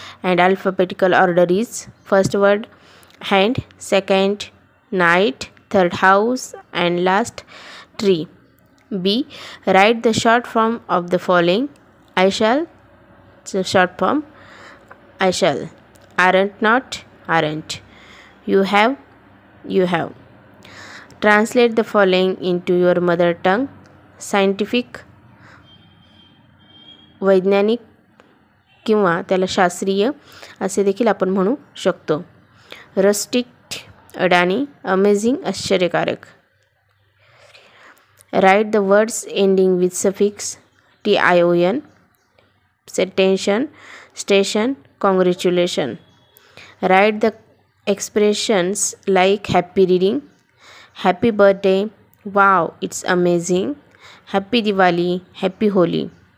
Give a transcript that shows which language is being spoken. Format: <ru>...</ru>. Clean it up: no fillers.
<en>And alphabetical order is first word hand, second night, third house and last tree. B. Write the short form of the following. I shall. So short form I shall. Aren't, not, aren't. You have, you have. Translate the following into your mother tongue.</en> <mr>Scientific, वैज्ञानिक किंवा त्याला शास्त्रीय असे देखील आपण म्हणू शकतो. Rustic, अडाणी, अमेझिंग, आश्चर्यकारक.</mr> <en>Write the words ending with suffix tion, tension, station, congratulation. Write the expressions like happy reading, happy birthday, wow, it's amazing, happy Diwali, happy Holi.</en>